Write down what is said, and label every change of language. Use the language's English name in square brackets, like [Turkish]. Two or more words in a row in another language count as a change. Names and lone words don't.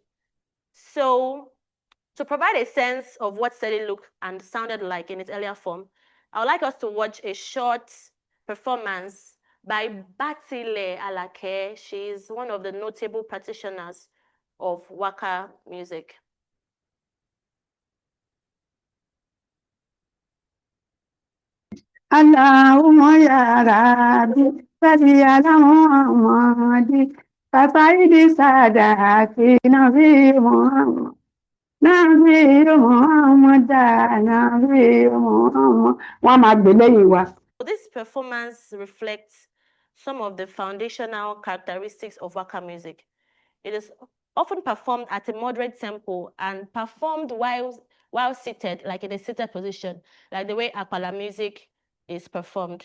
[English] So, to provide a sense of what seli looked and sounded like in its earlier form, I would like us to watch a short performance by Batile Alake. She is one of the notable practitioners of Waka music. [Arabic] اللهم يا ربي، صل على محمد، فسيدي سادتي نبي محمد، نبي محمد، نبي محمد. [Yoruba] Wọ́n máa gbé lẹ́yìn wa. [English] This performance reflects some of the foundational characteristics of Waka music. It is often performed at a moderate tempo and performed while seated, like in a seated position, like the way Apala music is performed.